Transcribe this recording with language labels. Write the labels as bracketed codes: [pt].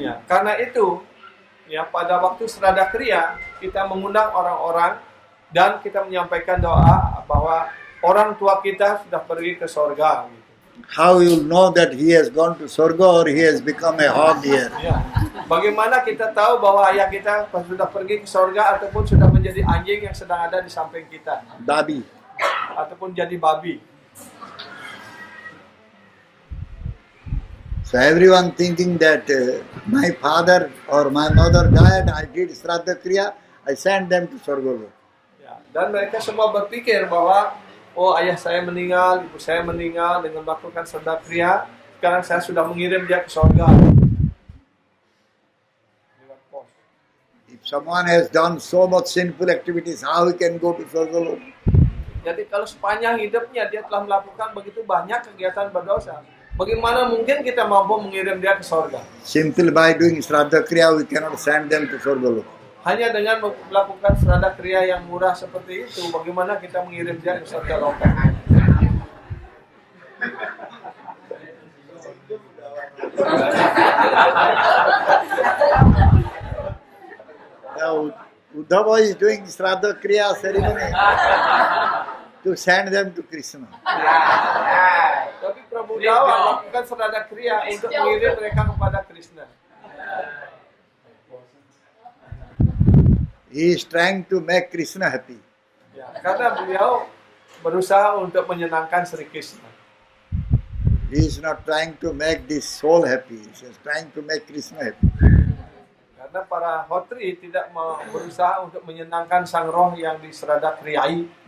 [id] Karena itu, pada waktu Shraddha Kriya kita mengundang orang-orang dan kita menyampaikan doa bahwa orang tua kita sudah pergi ke surga. Gitu. [en] How you know that he has gone to Swarga or he has become a hog here? [id] Ya. Bagaimana kita tahu bahwa ayah kita sudah pergi ke surga ataupun sudah menjadi anjing yang sedang ada di samping kita? Babi. Ataupun jadi babi. [en] So everyone thinking that my father or my mother died, I did Shraddha Kriya, I sent them to Swarga. [id] Ya, dan mereka semua berpikir bahwa ayah saya meninggal, ibu saya meninggal dengan melakukan Shraddha Kriya, sekarang saya sudah mengirim dia ke surga. [en] If someone has done so much sinful activities, how he can go to Swarga? [id] Jadi kalau sepanjang hidupnya dia telah melakukan begitu banyak kegiatan berdosa, bagaimana mungkin kita mampu mengirim dia ke surga? [en] Simply by doing Shraddha Kriya, we cannot send them to Swarga. [id] Hanya dengan melakukan Shraddha Kriya yang murah seperti itu, bagaimana kita mengirim dia ke surga loka? [en] Now, Uddhava is doing Shraddha Kriya ceremony to send them to Krishna. [id] Tapi Prabhu Dawa melakukan Shraddha Kriya untuk mengirim mereka kepada Krishna. [en] He is trying to make Krishna happy. [id] Ya, karena beliau berusaha untuk menyenangkan Sri Krishna. [en] He is not trying to make this soul happy. He is trying to make Krishna happy. [id] Karena para hotri tidak mau berusaha untuk menyenangkan sang roh yang di Shraddha Kriyai.